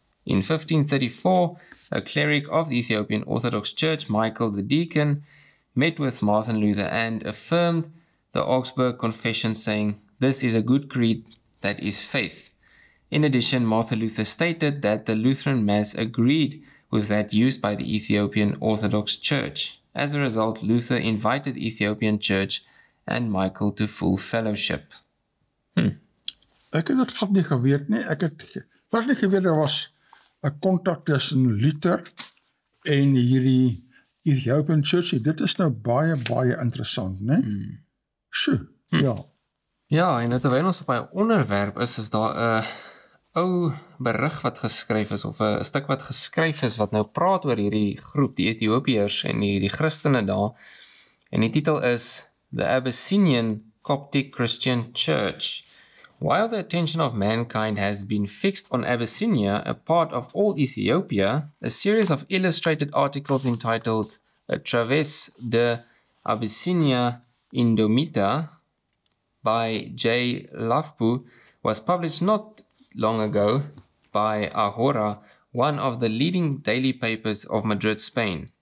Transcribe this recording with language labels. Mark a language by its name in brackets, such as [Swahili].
[English] In 1534, a cleric of the Ethiopian Orthodox Church, Michael the deacon, met with Martin Luther and affirmed the Augsburg Confession, saying, "This is a good creed that is faith." In addition, Martin Luther stated that the Lutheran Mass agreed with that used by the Ethiopian Orthodox Church. As a result, Luther invited the Ethiopian Church and Michael to full fellowship. [Afrikaans] Ek het dit glad nie geweet nie. Ek het nie geweet daar was 'n kontak tussen Luther en hierdie Ethiopian Church, dit is nou baie interessant, né? Ja. Ja, en terwyl ons op hy onderwerp is daar 'n ou berig wat geskryf is, of 'n stuk wat geskryf is, wat nou praat oor hierdie groep, die Ethiopiërs en die Christene daar, en die titel is The Abyssinian Coptic Christian Church. [English] While the attention of mankind has been fixed on Abyssinia, a part of old Ethiopia, a series of illustrated articles entitled 𝗕𝗏𝗧 𝗔𝗕𝗦𝗔 Indomita by 𝗕𝗿𝗆𝗆 was published not long ago by Ahora, one of the leading daily papers of Madrid, Spain.